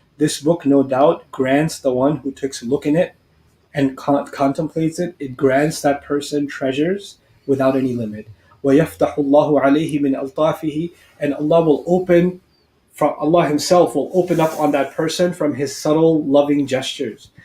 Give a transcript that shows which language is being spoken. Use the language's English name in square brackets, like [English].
[English] This book, no doubt, grants the one who takes a look in it and contemplates it. It grants that person treasures without any limit. [Arabic] ويفتح الله عليه من ألطافه. [English] And Allah Himself will open up on that person from His subtle, loving gestures.